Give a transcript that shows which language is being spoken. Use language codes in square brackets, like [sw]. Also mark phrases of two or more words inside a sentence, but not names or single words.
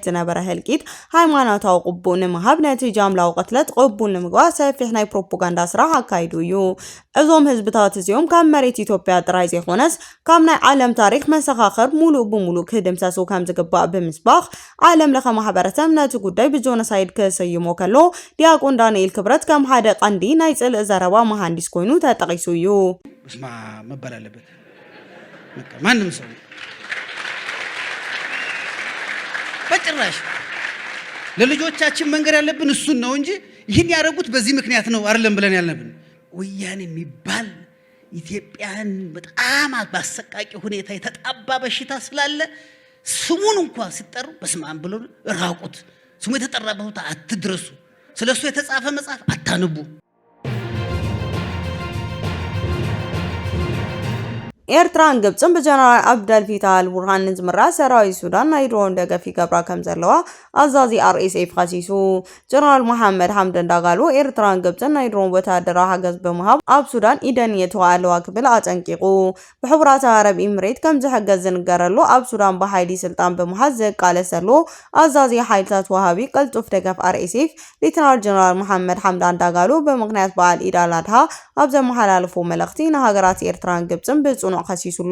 [ti] ዝነበረ ህልቂት ሃይማኖታዊ ቅቡእ ንምሃብ ነቲ ጃምላዊ ቅትለት ቅቡል ንምግባእ ሰፊሕ ናይ ፕሮፓጋንዳ ስራሕ ኣካይዱ እዩ። እዞም ህዝብታት እዚኦም ካብ መሬት ኢትዮጵያ ጥራይ ዘይኾነስ ካብ ናይ ዓለም ታሪክ መሰኻኸር ሙሉእ ብሙሉእ ክድምሰሱ ከም ዝግባእ ብምስባኽ ዓለም ለኸ ማሕበረሰብ ነቲ ጉዳይ ብጆኖሳይድ ክሰይሞ ከሎ ዲያቆን ዳንኤል ክብረት ከም ሓደ ቀንዲ ናይ ጽልእ ዘረባ መሃንዲስ ኮይኑ ተጠቂሱ እዩ። [am] እስማ መባል አለበት ማንም ሰው በጭራሽ ለልጆቻችን መንገር ያለብን እሱን ነው እንጂ ይህን ያደረጉት በዚህ ምክንያት ነው አይደለም ብለን ያልነብን። ወያኔ የሚባል ኢትዮጵያን በጣም በአሰቃቂ ሁኔታ የተጣባ በሽታ ስላለ ስሙን እንኳን ሲጠሩ በስመ አብ ብለው ራቁት። ስሙ የተጠራበት ቦታ አትድረሱ። ስለሱ የተጻፈ መጽሐፍ አታነቡ። [ti] ኤርትራን ግብጽን በጀነራል አብደል ፊታህ አልቡርሃን ዝምራ ሰራዊት ሱዳን ናይ ድሮን ደገፍ ይገብራ ከም ዘለዋ አዛዚ RSF ኸሲሱ። ጀነራል መሐመድ ሐምደን ዳጋሎ ኤርትራን ግብጽን ናይ ድሮን ወታደራዊ ሓገዝ በመሃብ ኣብ ሱዳን ኢደን የተዋለዋ ክብል አጸንቂቁ። በሕቡራት አረብ ኤምሬት ከም ዝሕገዝ ዝንገረሉ ኣብ ሱዳን በኃይሊ ስልጣን በመሃዝ ዘቃለሰሉ አዛዚ ሓይልታት ወሃቢ ቅልጡፍ ደገፍ RSF ሌተናል ጀነራል መሐመድ ሐምዳን ዳጋሎ በምክንያት በዓል ኢድ አል አድሃ ኣብ ዘመሓላለፎ መልእኽቲ ንሃገራት ኤርትራን ግብጽን ብጽኑ ኸሲሱሎ።